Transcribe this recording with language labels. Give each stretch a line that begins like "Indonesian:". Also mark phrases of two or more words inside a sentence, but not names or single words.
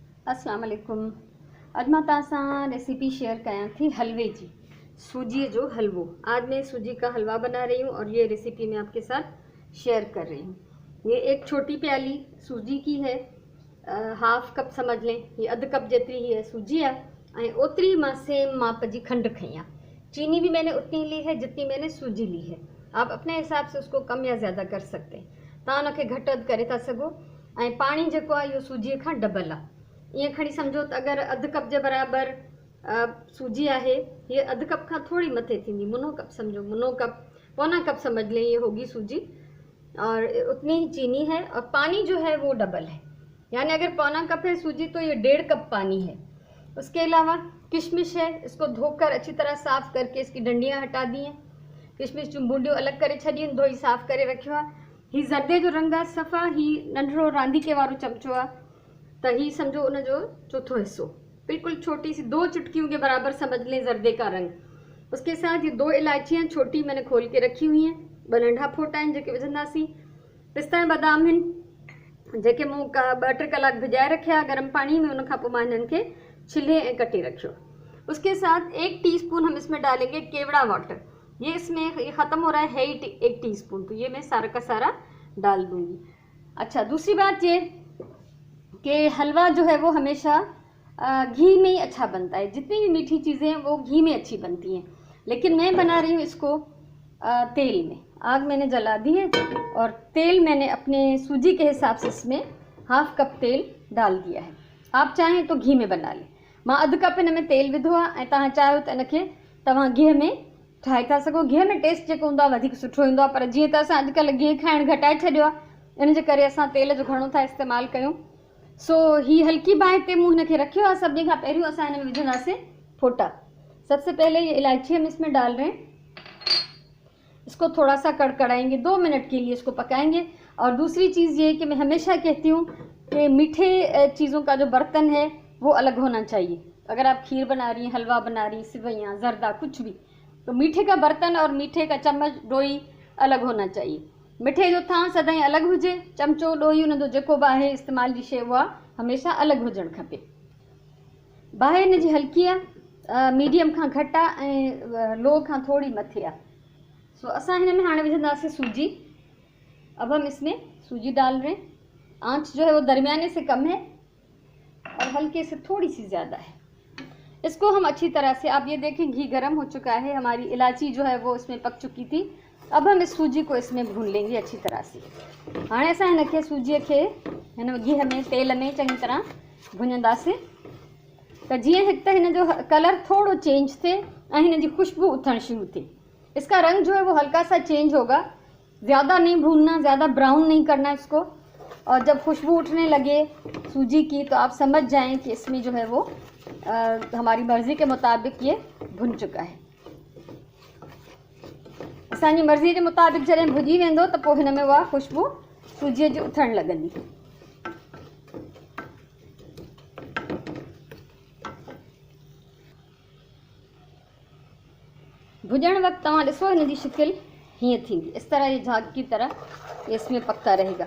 Sindhi: अस्सलाम वालेकुम। अज मां तव्हां सां रेसिपी शेयर कयां थी हलवे जी, सूजी जो हलवो।
Hindi: आज मैं सूजी का हलवा बना रही हूँ और ये रेसिपी मैं आपके साथ शेयर कर रही हूँ। ये एक छोटी प्याली सूजी की है, हाफ कप समझ लें,
Sindhi: ये अध कप जेतरी ही है सूजी आहे ऐं ओतरी मां सेम माप जी खंड खई आहे।
Hindi: चीनी भी मैंने उतनी ली है जितनी मैंने सूजी ली है। आप अपने हिसाब से उसको कम या ज़्यादा कर सकते हैं।
Sindhi: तव्हां उनखे घटि वधि करे था सघो। ऐं पाणी जेको आहे इहो सूजीअ खां डबल आहे। ईअं खणी सम्झो त अगरि अधु कप जे बराबरि सूजी आहे, हीअ अधु कप खां थोड़ी मथे थींदी, मुनो कप समझो, मुनो कप,
Hindi: पौना कप समझ लें, ये होगी सूजी और उतनी ही चीनी है और पानी जो है वो डबल है। यानी अगर पौना कप है सूजी तो ये 1.5 कप पानी है। उसके अलावा किशमिश है, इसको धोकर अच्छी तरह साफ़ करके इसकी डंडियाँ हटा दी हैं।
Sindhi: किशमिश जूं बूंडियूं अलॻि करे छॾियूं, धोई साफ़ करे रखियो आहे। हीअ ज़र्दे जो रंग आहे सफ़ा, ही नंढिड़ो रांदीके वारो चमचो आहे, त ही समझो उन जो चौथो हिस्सो,
Hindi: बिल्कुल छोटी सी 2 चुटकियों के बराबर समझ लें ज़र्दे का रंग। उसके साथ ये 2 इलायचियाँ छोटी मैंने खोल के रखी हुई हैं,
Sindhi: 2 नंढा फोटा आहिनि जेके विझंदासीं। पिस्ता ऐं बादाम आहिनि जेके मूं 2-3 कलाक भिजाए रखिया
Hindi: गरम पानी में,
Sindhi: उन खां पोइ मां हिननि खे छिले ऐं कटे रखियो।
Hindi: उसके साथ 1 टीस्पून हम इसमें डालेंगे केवड़ा वाटर। ये इसमें ये ख़त्म हो रहा है ही 1 टीस्पून, तो ये मैं सारा का सारा डाल दूँगी। अच्छा, दूसरी बात ये कि हलवा जो है वो हमेशा घी में ही अच्छा बनता है। जितनी भी मीठी चीज़ें हैं वो घी में अच्छी बनती हैं, लेकिन मैं बना रही हूँ इसको तेल में। आग मैंने जला दी है और तेल मैंने अपने सूजी के हिसाब से इसमें हाफ कप तेल डाल दिया है। आप चाहें तो घी में बना लें।
Sindhi: मां अधु कप हिन में तेल विधो आहे ऐं तव्हां चाहियो त इनखे तव्हां गिह में ठाहे था सघो। गिह में टेस्ट जेको हूंदो आहे वधीक सुठो ईंदो आहे, पर जीअं त असां अॼुकल्ह गिह खाइणु घटाए छॾियो आहे, इन जे करे असां तेल जो घणो था इस्तेमालु कयूं। सो ही हल्की बाहि ते मूं हिनखे रखियो आहे। सभिनी खां पहिरियों असां हिन में विझंदासीं फोटा।
Hindi: सबसे पहले ये इलायची हम इसमें डाल रहे हैं। इसको थोड़ा सा कड़कड़ाएंगे, 2 मिनट के लिए इसको पकाएंगे। और दूसरी चीज़ ये कि मैं हमेशा कहती हूँ कि मीठे चीज़ों का जो बर्तन है वो अलग होना चाहिए। अगर आप खीर बना रही हैं, हलवा बना रही हैं, सिवैयाँ, ज़र्दा, कुछ भी, तो मीठे का बर्तन और मीठे का चम्मच, डोई अलग होना चाहिए।
Sindhi: मिठे जो थां सदाईं अलॻि हुजे, चमचो, ॾोही, उन जो जेको बि आहे इस्तेमाल जी शइ उहा हमेशह अलॻि हुजणु खपे। बाहि हिन जी हल्की आहे, मीडियम खां घटि आहे ऐं लो खां थोड़ी मथे आहे। सो असां हिन में हाणे विझंदासीं सूजी।
Hindi: अब हम इसमें सूजी डाल रहे हैं। आंच जो है वो दरमियाने से कम है और हल्के से थोड़ी सी ज़्यादा है। इसको हम अच्छी तरह से, आप ये देखें घी गर्म हो चुका है, हमारी इलायची जो है वो इसमें पक चुकी थी। अब हम इस सूजी को इसमें भून लेंगे अच्छी तरह से।
Sindhi: हाणे असां हिनखे सूजीअ खे हिन गिह में, तेल में चङी तरह भुञंदासीं त जीअं हिकु त हिन जो कलर थोड़ो चेंज थिए ऐं हिन जी खुशबू उथणु शुरू थिए।
Hindi: इसका रंग जो है वो हल्का सा चेंज होगा, ज़्यादा नहीं भूनना, ज़्यादा ब्राउन नहीं करना इसको। और जब खुशबू उठने लगे सूजी की तो आप समझ जाएं कि इसमें जो है वो हमारी मर्ज़ी के मुताबिक ये भुन चुका है।
Sindhi: असांजी मर्ज़ी के मुताबिक जॾहिं भुॼी वेंदो त पोइ हिन में उहा खुशबू सूजीअ जी उथणु लॻंदी। भुॼण वक़्तु तव्हां ॾिसो हिन जी शिकिल हीअं थींदी,
Hindi: इस तरह ये झाग की तरह ये इसमें पकता रहेगा।